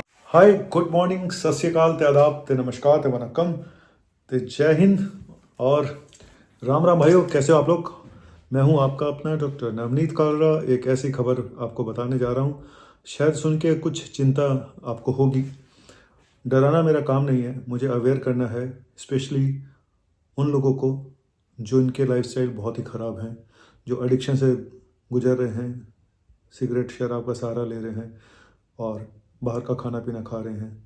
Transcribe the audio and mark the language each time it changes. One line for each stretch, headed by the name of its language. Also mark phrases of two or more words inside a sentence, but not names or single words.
Hindi: हाय,
English: good morning,
Punjabi: ਸਤ ਸ੍ਰੀ ਅਕਾਲ,
Hindi: ते आदाब, ते नमस्कार, ते वनक्कम, ते जय हिंद और राम राम भाइयों। कैसे हो आप लोग? मैं हूं आपका अपना डॉक्टर नवनीत कालरा। एक ऐसी खबर आपको बताने जा रहा हूं, शायद सुन के कुछ चिंता आपको होगी। डराना मेरा काम नहीं है, मुझे अवेयर करना है, स्पेशली उन लोगों को जो इनके लाइफस्टाइल बहुत ही ख़राब हैं, जो एडिक्शन से गुजर रहे हैं, सिगरेट शराब का सहारा ले रहे हैं और बाहर का खाना पीना खा रहे हैं।